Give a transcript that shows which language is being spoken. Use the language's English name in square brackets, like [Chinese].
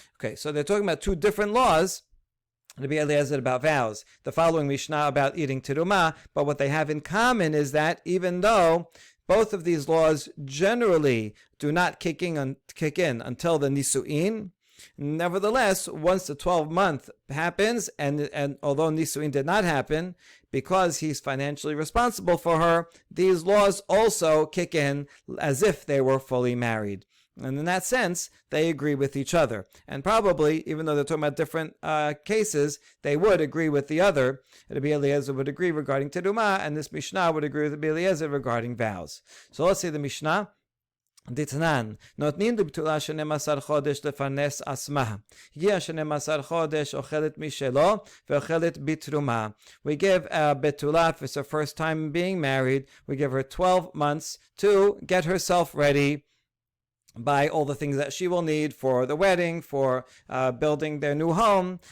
[English] Okay, so they're talking about two different laws. Rabbi Eliezer about vows, the following Mishnah about eating terumah, but what they have in common is that even though both of these laws generally do not kick in until the nisu'in, nevertheless, once the 12-month happens, and although nisu'in did not happen, because he's financially responsible for her, these laws also kick in as if they were fully married. And in that sense, they agree with each other. And probably, even though they're talking about different cases, they would agree with the other. Rabbi Eliezer would agree regarding terumah, and this Mishnah would agree with Rabbi Eliezer regarding vows. So let's say the Mishnah. [Hebrew] דתנן, נותנים לבתולה 12 חודש לפרנס עצמה. הגיע 12 חודש, אוכלת משלו, ואוכלת בתרומה. [English] We give a betula, if it's her first time being married, we give her 12 months to get herself ready, buy all the things that she will need for the wedding, for building their new home.